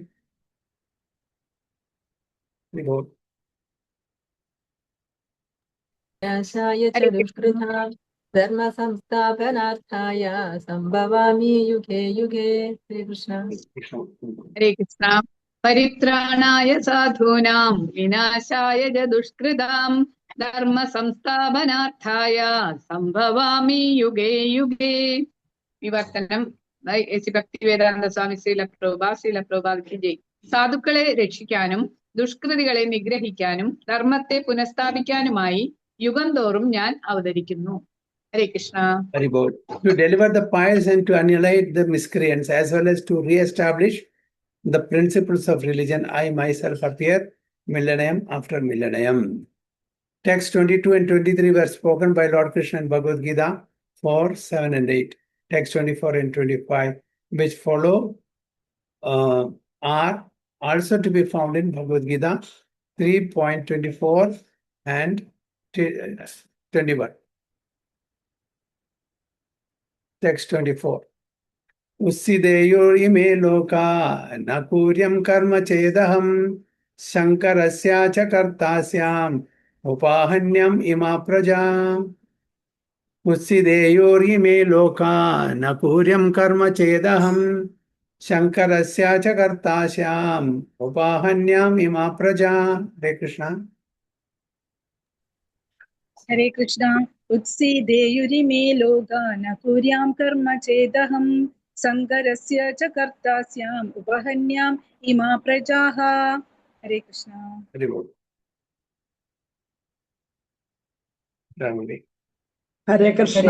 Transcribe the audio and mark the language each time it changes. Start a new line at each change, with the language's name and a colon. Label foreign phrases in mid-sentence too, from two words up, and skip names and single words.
Sanskrit: വിനാശായ ച ദുഷ്കൃതാം ധർമ്മ സംസ്ഥാപനാർത്ഥായ സംഭവാമി യുഗേ യുഗേ. ശ്രീകൃഷ്ണ. ഹരേ കൃഷ്ണ. പരിത്രാണായ സാധൂനാം വിനാശായ ച ദുഷ്കൃതാം ധർമ്മ സംസ്ഥാപനാർത്ഥായ സംഭവാമി യുഗേ യുഗേ.
Malayalam: വിവർത്തനം. ഭക്തിവേദാന്ത സ്വാമി ശ്രീല പ്രഭുപാദ്
Hindi: की जय.
Malayalam: സാധുക്കളെ രക്ഷിക്കാനും ദുഷ്കൃതികളെ നിഗ്രഹിക്കാനും ധർമ്മത്തെ പുനഃസ്ഥാപിക്കാനുമായി യുഗം തോറും ഞാൻ അവതരിക്കുന്നു.
English: Hare Krishna. Haribol. To deliver the pious and to annihilate the miscreants, as well as to re-establish the principles of religion, I myself appear millennium after millennium. Text 22 and 23 were spoken by Lord Krishna in Bhagavad Gita 4, 7 and 8. Text 24 and 25, which follow, are also to be found in Bhagavad Gita 3.24 and 21. Text 24.
Sanskrit: Ussideyo ime loka na kuryam karma chedaham shankarasya cha kartasyam upahanyam ima praja. Ussideyo ime loka na kuryam karma chedaham shankarasya cha kartasyam upahanyam ima praja. Hare Krishna.
Malayalam: ഹരേ കൃഷ്ണ.
Sanskrit: ഉത്സീദേയുരിമേ ലോകാ ന കുര്യാം കർമ്മ ചേദഹം സങ്കരസ്യ ച കർത്താസ്യാം ഉപഹന്യാം ഇമാ പ്രജാഃ.
Malayalam: ഹരേ കൃഷ്ണ. ഹരേ കൃഷ്ണ.